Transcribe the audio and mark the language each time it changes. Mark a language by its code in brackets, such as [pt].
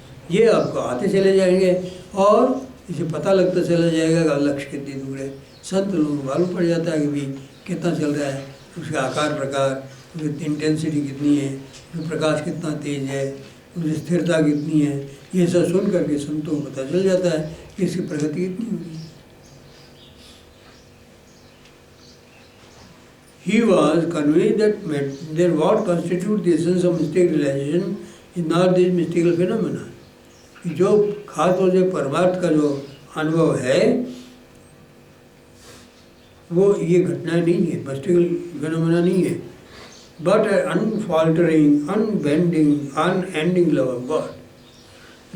[hi] ये आपको आते चले जाएंगे और इसे पता लगता चला जाएगा कि लक्ष्य कितनी दूर है. संत लोगों को मालूम पड़ जाता है कि भाई कितना चल रहा है, उसका आकार प्रकार, उसकी इंटेंसिटी कितनी है, उसका प्रकाश कितना तेज है, उसकी स्थिरता कितनी है, ये सब सुन करके संतों को पता चल जाता है कि इसकी प्रगति कितनी होगी। [en] He was convinced that what constitutes the essence of mystic realization is not this mystical phenomena. [hi] कि जो खास तौर से परमार्थ का जो अनुभव है वो ये घटनाएं नहीं है, मिस्टिकल फिनोमेना नहीं है, [en] But unfaltering, unbending, unending love of God.